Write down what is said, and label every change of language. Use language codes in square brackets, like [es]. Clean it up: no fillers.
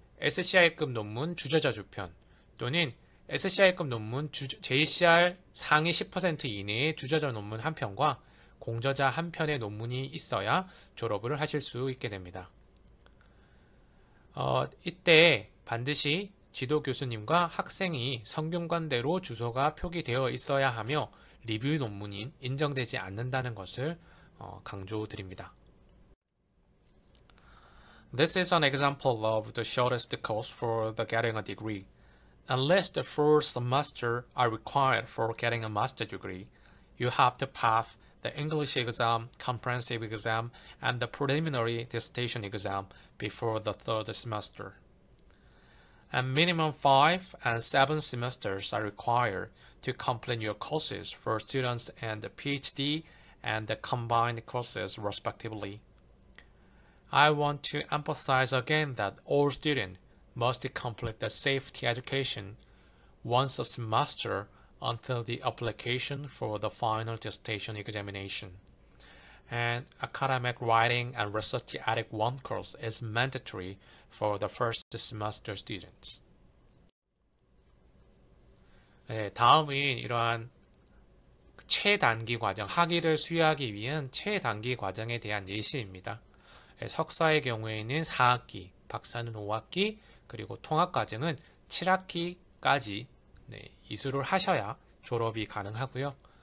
[ko] SCI급 논문 주저자주편 또는 SCI급 논문 JCR 상위 10% 이내의 주저자 논문 한 편과 공저자 한 편의 논문이 있어야 졸업을 하실 수 있게 됩니다. 이때 반드시 지도 교수님과 학생이 성균관대로 주소가 표기되어 있어야 하며 리뷰 논문이 인정되지 않는다는 것을 강조드립니다. [en] This is an example of the shortest course for the getting a degree. Unless the first semester are required for getting a master degree, you have to pass the English exam, comprehensive exam, and the preliminary dissertation exam before the third semester. And minimum 5 and 7 semesters are required to complete your courses for students and the PhD and the combined courses respectively. I want to emphasize again that all students must complete the safety education once a semester until the application for the final dissertation examination. And academic writing and research ethics 1 course is mandatory for the first semester students. [ko] 네, 다음은 이러한 최단기 과정, 학위를 수여하기 위한 최단기 과정에 대한 예시입니다. 석사의 경우에는 4학기, 박사는 5학기, 그리고 통합과정은 7학기까지 이수를 하셔야 졸업이 가능하고요.